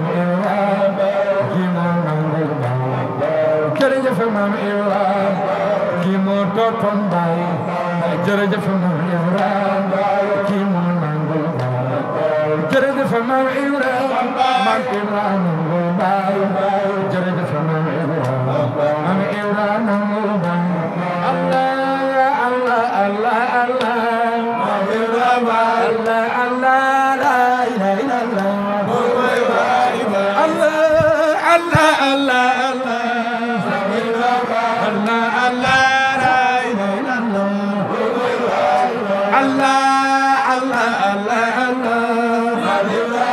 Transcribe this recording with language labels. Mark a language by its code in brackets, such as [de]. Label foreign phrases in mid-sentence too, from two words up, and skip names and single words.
[wo] Ibra kii moo nangu baay jërëjëf Maam Ibra kii moo toppoon baay jërëjëf Maam Ibra kii moo nangu baay jërëjëf Maam Ibra Maam Ibra nangu baay jërëjëf Maam Ibra Maam Ibra nangu baay Allah Allah Allah Allah Maam Ibra Allah Allah [ar] لا إله إلا الله [wo] Allah Allah Allah Allah Maam Ibra Allah Allah [ar] لا إله إلا الله [wo] Allah Allah Allah Allah